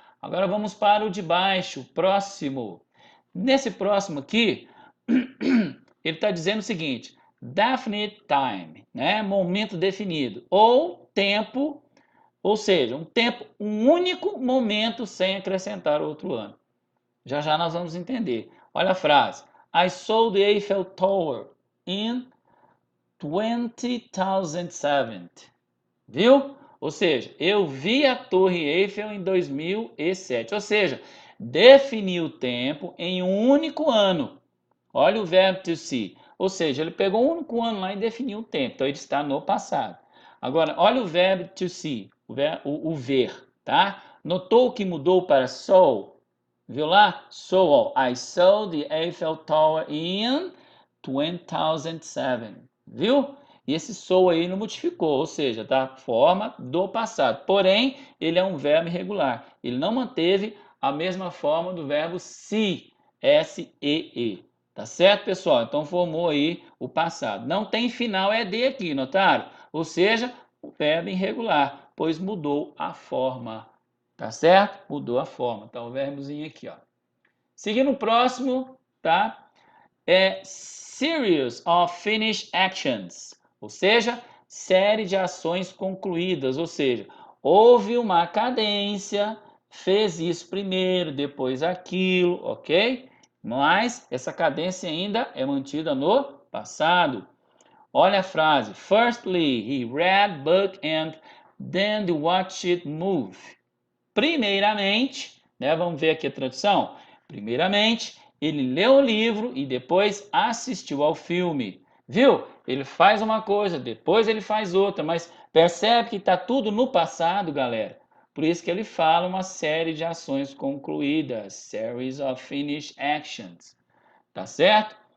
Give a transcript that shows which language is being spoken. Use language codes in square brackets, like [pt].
[pt] Agora vamos para o de baixo, próximo. Nesse próximo aqui, ele está dizendo o seguinte: [en] definite time, [pt] né? Momento definido, ou tempo. Ou seja, um único momento sem acrescentar outro ano. Já já nós vamos entender. Olha a frase. [en] I saw the Eiffel Tower in 2007. [pt] Viu? Ou seja, eu vi a Torre Eiffel em 2007. Ou seja, definiu o tempo em um único ano. Olha o verbo to see. Ou seja, ele pegou um único ano lá e definiu o tempo. Então, ele está no passado. Agora, olha o verbo to see, o ver, tá? Notou que mudou para saw? Viu lá? Saw. [en] I saw the Eiffel Tower in 2007. [pt] Viu? E esse saw aí não modificou, ou seja, da forma do passado. Porém, ele é um verbo irregular. Ele não manteve a mesma forma do verbo see, S-E-E. Tá certo, pessoal? Então formou aí o passado. Não tem final ED aqui, notaram? Ou seja, o verbo irregular, pois mudou a forma. Tá certo? Mudou a forma. Tá o verbozinho aqui, ó. Seguindo o próximo, tá? É [en] series of finished actions, [pt] ou seja, série de ações concluídas, ou seja, houve uma cadência, fez isso primeiro, depois aquilo, ok? Mas essa cadência ainda é mantida no passado. Olha a frase: [en] Firstly, he read book and then watched it move. [pt] Primeiramente, né, vamos ver aqui a tradução. Primeiramente, ele leu o livro e depois assistiu ao filme. Viu? Ele faz uma coisa, depois ele faz outra, mas percebe que está tudo no passado, galera. Por isso que ele fala uma série de ações concluídas, [en] series of finished actions. [pt] Tá certo?